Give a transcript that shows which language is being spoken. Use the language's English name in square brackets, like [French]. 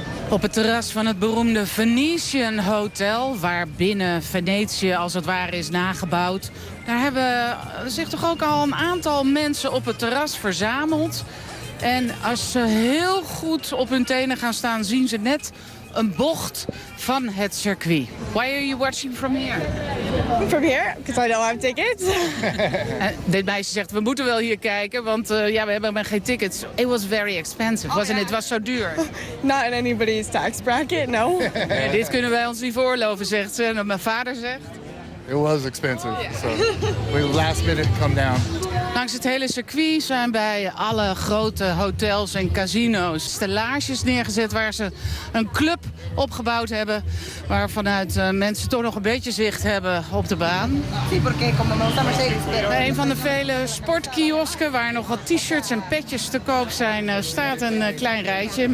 [Dutch] Op het terras van het beroemde Venetian Hotel, waar binnen Venetië als het ware is nagebouwd, daar hebben zich toch ook al een aantal mensen op het terras verzameld. En als ze heel goed op hun tenen gaan staan, zien ze net een bocht van het circuit. [English] Why are you watching from here? From here? Because I don't have tickets. [Dutch] Dit meisje zegt, we moeten wel hier kijken, want we hebben geen tickets. [English] It was very expensive, wasn't it? [Dutch] Het was zo duur. [English] Not in anybody's tax bracket, no. [Dutch] Nee, dit kunnen wij ons niet voorloven, zegt ze. En wat mijn vader zegt. [English] It was expensive, so we last minute come down. [Dutch] Langs het hele circuit zijn bij alle grote hotels en casino's stellages neergezet waar ze een club opgebouwd hebben, waarvanuit mensen toch nog een beetje zicht hebben op de baan. Bij een van de vele sportkiosken waar nog wat t-shirts en petjes te koop zijn, staat een klein rijtje.